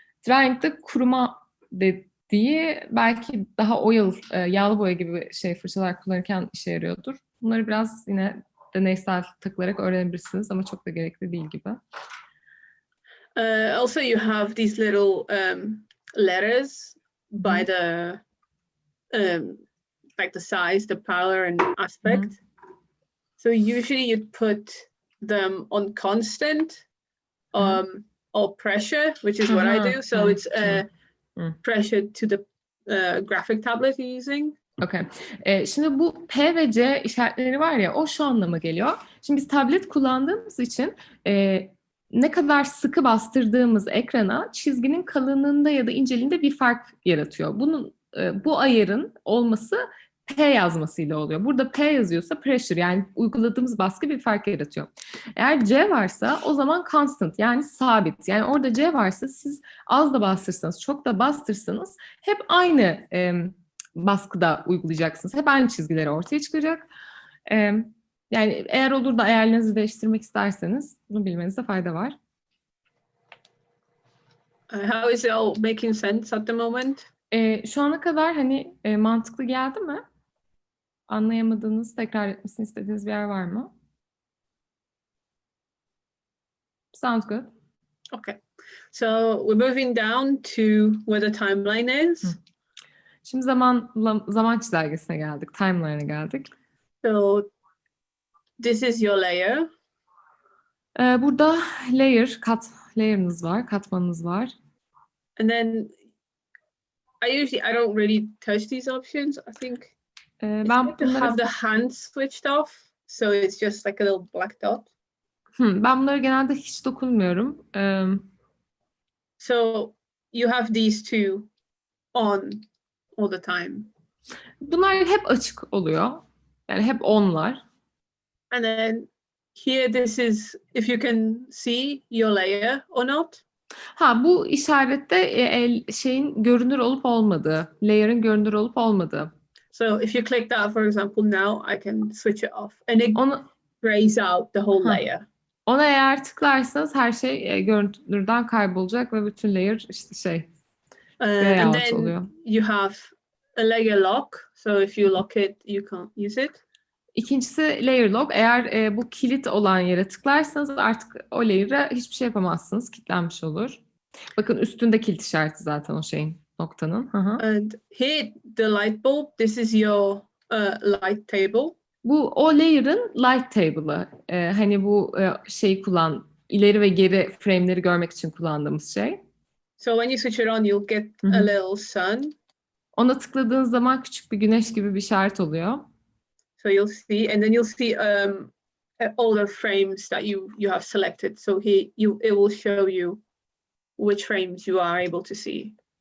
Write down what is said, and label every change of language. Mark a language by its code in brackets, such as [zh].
[tr] Drawing de kuruma dediği, belki daha oil, yağlı boya gibi fırçalar kullanırken işe yarıyordur. Bunları biraz yine deneysel takılarak öğrenebilirsiniz ama çok da gerekli değil gibi. [en] Also, you have these little letters by the like the size, the power, and aspect. So usually you'd put them on constant or pressure, which is what I do. So it's pressure to the graphic tablet you're using. Okay. [tr] Şimdi bu P ve C işaretleri var ya, o şu anlama geliyor. Şimdi biz tablet kullandığımız için ne kadar sıkı bastırdığımız ekrana çizginin kalınlığında ya da inceliğinde bir fark yaratıyor. Bu ayarın olması P yazmasıyla oluyor. Burada P yazıyorsa pressure, yani uyguladığımız baskı bir fark yaratıyor. Eğer C varsa o zaman constant, yani sabit. Yani orada C varsa siz az da bastırsanız, çok da bastırsanız hep aynı baskıda uygulayacaksınız. Hep aynı çizgileri ortaya çıkacak. Yani eğer olur da ayarlarınızı değiştirmek isterseniz bunu bilmenizde fayda var. [en] How is it all making sense at the moment? [tr] Şu ana kadar mantıklı geldi mi? Anlayamadığınız, tekrar etmesini istediğiniz bir yer var mı? [en] Sounds good. Okay. So we're moving down to where the timeline is. [tr] Şimdi zaman çizelgesine geldik, timeline'a geldik. [en] So this is your layer. [tr] Burada layer'ınız var, katmanınız var. [en] And then I don't really touch these options. I think [tr] ben [en] to have the hands switched off, so it's just like a little black dot. [tr] Ben bunlara genelde hiç dokunmuyorum. [en] So you have these two on all the time. [tr] Bunlar hep açık oluyor. Yani hep onlar. [en] And then here, this is if you can see your layer or not. [tr] Bu işarette şeyin görünür olup olmadığı, layer'ın görünür olup olmadığı. [en] So if you click that, for example, now I can switch it off and it grays out the whole layer. [tr] Ona eğer tıklarsanız her şey görünürden kaybolacak ve bütün layer gray out oluyor. [en] You have a layer lock. So if you lock it, you can't use it. [tr] İkincisi layer lock. Eğer bu kilit olan yere tıklarsanız artık o layer'a hiçbir şey yapamazsınız. Kilitlenmiş olur. Bakın üstünde kilit işareti zaten o şeyin. noktanın. Hı hı. [en] And here the light bulb, this is your light table. [tr] Bu o layer'ın light table'ı. Hani bu ileri ve geri frame'leri görmek için kullandığımız şey. [en] So when you switch it on, you'll get a little sun. [tr] Ona tıkladığınız zaman küçük bir güneş gibi bir işaret oluyor. [en] So you'll see, and then you'll see all the frames that you have selected. So it will show you which frames you are able to see.